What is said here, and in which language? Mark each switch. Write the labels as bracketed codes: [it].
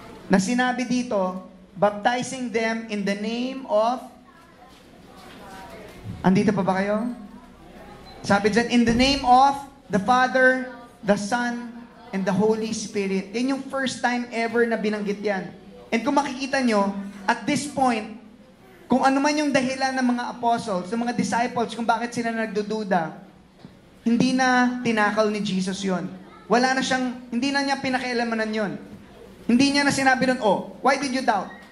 [tl] Na sinabi dito, [en] baptizing them in the name of... [tl] Andito pa ba kayo? Sabi dyan, [en] in the name of the Father, the Son, and the Holy Spirit. [tl] Yan yung first time ever na binanggit yan. And kung makikita nyo, [en] at this point, [tl] kung ano man yung dahilan ng mga apostles, ng mga disciples, kung bakit sila nagdududa, hindi na tinakal ni Jesus yon. Wala na siyang, hindi na niya pinakialamanan yon. Hindi niya na sinabi nun, [en] oh, why did you doubt?